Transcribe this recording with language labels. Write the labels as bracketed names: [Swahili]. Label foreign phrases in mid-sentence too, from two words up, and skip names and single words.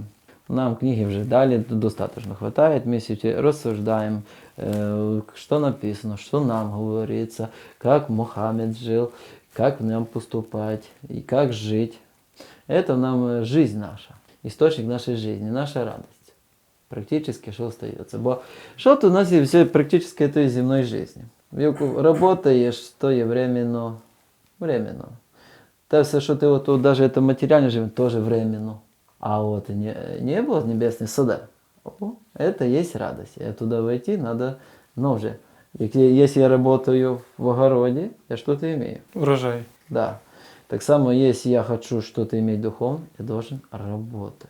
[Russian] Нам книги уже дали, достаточно хватает, мы все рассуждаем, что написано, что нам говорится, как Мухаммед жил, как нам поступать и как жить. Это нам жизнь наша, источник нашей жизни, наша радость. Практически что остается. Бо что-то у нас есть все практически этой земной жизни. Работаешь, то и временно. [Ukrainian] Та все, що ти от, [Russian] даже это материально живем, тоже временно. А вот небо, небесные суда, это есть радость. И туда войти надо, но уже. Если я работаю в огороде, я что-то имею. Урожай. Да. [Ukrainian] Так само, [Russian] если я хочу что-то иметь духовно, я должен работать.